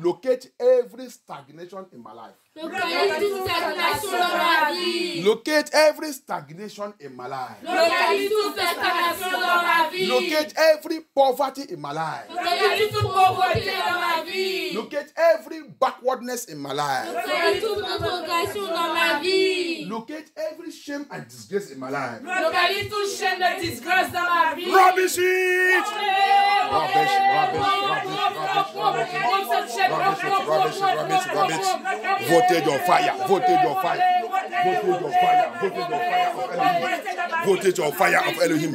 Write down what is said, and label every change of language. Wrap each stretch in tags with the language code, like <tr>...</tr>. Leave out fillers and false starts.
<en>Locate every stagnation in my life.</en> <fr>Localise toute stagnation dans ma vie.</fr> <en>Locate every stagnation in my life.</en> <fr>Localise toute stagnation dans ma vie.</fr> <en>Locate every poverty in my life.</en> <fr>Localise toute pauvreté dans ma vie.</fr> <en>Locate every backwardness in my life.</en> <fr>Localise toute progression dans ma vie.</fr> <en>Locate every shame and disgrace in my life.</en> <fr>Localise toute chaîne de disgrâce dans ma vie.</fr> <en>Rubbish it! Rubbish, rubbish, rubbish, rubbish, rubbish, rubbish, rubbish. Voltage on fire, voltage on fire, voltage on fire, voltage on fire of Elohim.</en>